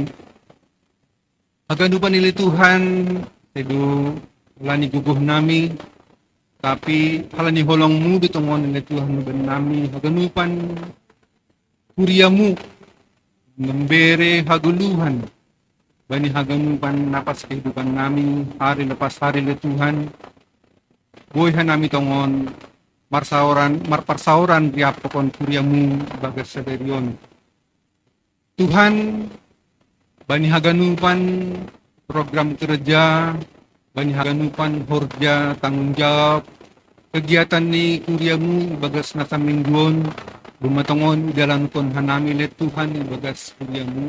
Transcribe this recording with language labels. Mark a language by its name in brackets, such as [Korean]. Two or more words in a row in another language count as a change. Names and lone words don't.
[Batak Simalungun] Haganupan nila Tuhan, tedo wala ni guguh nami, tapi hala ni holong mu ditongon nila Tuhan ban nami, haganupan kuriamu, membere haguluhan, bani haganupan [Indonesian] napas kehidupan [Batak Simalungun] nami, hari lepas hari nila Tuhan, boyhan nami tongon, marparsauran riapokon kuriamu bagas saderion. Tuhan, bani haganupan [Indonesian] program kerja, [Batak Simalungun] bani haganupan horja [Indonesian] tanggung jawab, [Batak Simalungun] kegiatan ni kuriamu bagas nasa mingguon, bumatongon dalam kon hanami le Tuhan bagas kuriamu.